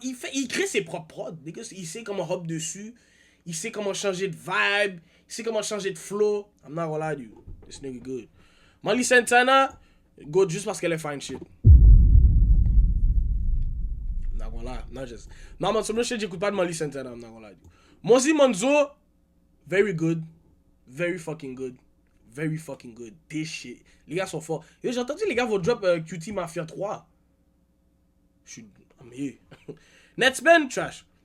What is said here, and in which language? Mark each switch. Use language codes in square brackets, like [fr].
[fr] Il crée ses propres prods. Il sait comment hop dessus. Il sait comment changer de vibe. [en] Il sait comment changer de flow. I'm not gonna lie to you. This nigga good. Molly Santana, good juste parce qu'elle est fine shit. I'm not gonna lie. Not just. [fr] Non, mais sur le shit, j'écoute pas de Molly Santana. [en] I'm not gonna lie to you. Mozzie Monzo, very good. Very fucking good. Very fucking good. This shit. Les gars sont forts. [fr] J'ai entendu les gars vont drop QT Mafia 3. I'm here. Netsman, trash.